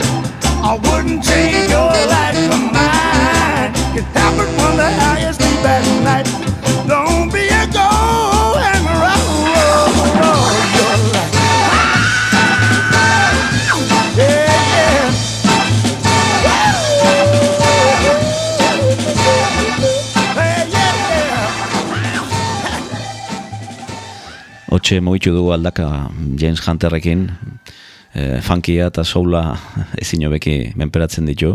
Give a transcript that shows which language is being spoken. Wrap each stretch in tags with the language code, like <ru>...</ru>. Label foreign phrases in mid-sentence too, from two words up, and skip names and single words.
<en>I wouldn't change your life for mine. You tap and wonder how you sleep at night. Don't be a go and roll your life. Yeah, yeah.</en> <eu>Hotxe mugitu dugu aldaka James Hunterrekin, funkia eta soula ezin hobeki menperatzen ditu.</eu>